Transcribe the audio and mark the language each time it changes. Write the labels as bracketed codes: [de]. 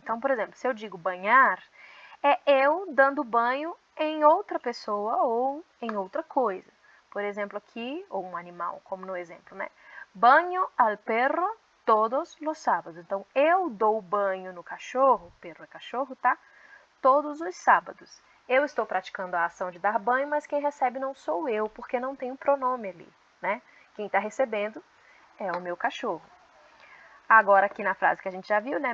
[pt] Então, por exemplo, se eu digo banhar, é eu dando banho em outra pessoa ou em outra coisa. Por exemplo, aqui, ou um animal, como no exemplo, né? [es] Banho al perro todos los sábados. [pt] Então, eu dou banho no cachorro, perro é cachorro, tá? Todos os sábados. Eu estou praticando a ação de dar banho, mas quem recebe não sou eu, porque não tem um pronome ali, né? Quem está recebendo é o meu cachorro. Agora, aqui na frase que a gente já viu, né?